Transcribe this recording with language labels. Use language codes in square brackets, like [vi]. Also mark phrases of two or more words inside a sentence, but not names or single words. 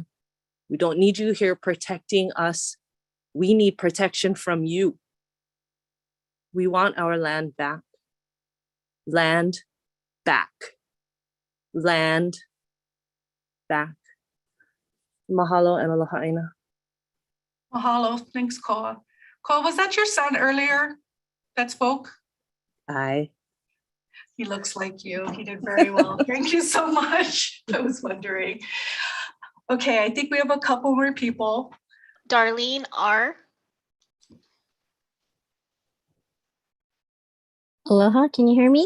[en] We don't need you here protecting us. We need protection from you. We want our land back. Land back. Land back. Mahalo and [haw] aloha aina. [en] Mahalo, thanks, Koa. Koa, was that your son earlier that spoke? Aye. He looks like you. He did very well. Thank you so much. I was wondering. Okay, I think we have a couple more people. Darlene R. Aloha, can you hear me?